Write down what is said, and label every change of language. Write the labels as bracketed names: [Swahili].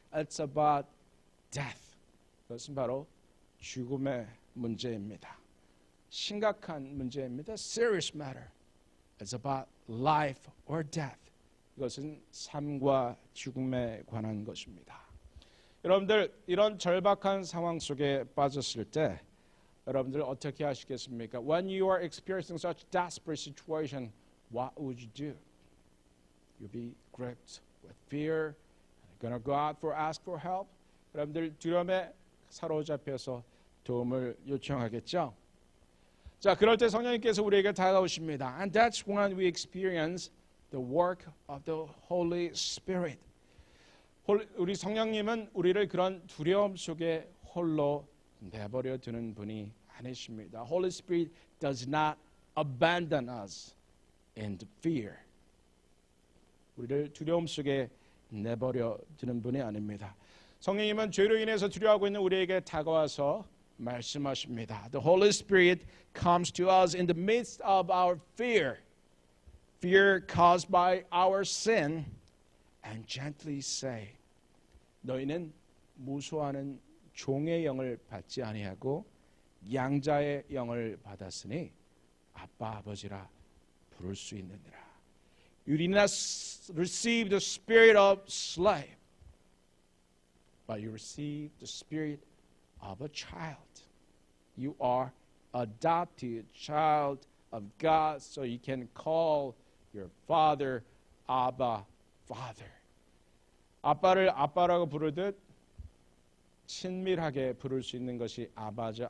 [English] It's about death. [Korean] 그것은 바로 죽음의 문제입니다. 심각한 문제입니다. [English] Serious matter. It's about life or death. [Korean] 이것은 삶과 죽음에 관한 것입니다. 여러분들 이런 절박한 상황 속에 빠졌을 때 여러분들 어떻게 하시겠습니까? [English] When you are experiencing such desperate situation, what would you do? You'll be gripped with fear. You're gonna go out for ask for help. [Korean] 여러분들 두려움에 사로잡혀서 도움을 요청하겠죠. 자, 그럴 때 성령님께서 우리에게 다가오십니다. [English] And that's when we experience the work of the Holy Spirit. [Korean] 우리 성령님은 우리를 그런 두려움 속에 홀로 내버려 두는 분이 아니십니다. [English] Holy Spirit does not abandon us in fear. [Korean] 우리를 두려움 속에 내버려 두는 분이 아닙니다. 성령님은 죄로 인해서 두려워하고 있는 우리에게 다가와서 말씀하십니다. [English] The Holy Spirit comes to us in the midst of our fear. Fear caused by our sin and gently say, [Korean] 너희는 무수하는 종의 영을 받지 아니하고 양자의 영을 받았으니 아빠 아버지라 부를 수 있느니라. [English] You did not receive the spirit of slave, but you received the spirit of a child. You are adopted child of God, so you can call your father Abba, Father. [Korean] 아빠를 아빠라고 부르듯 친밀하게 부를 수 있는 것이 아바죠.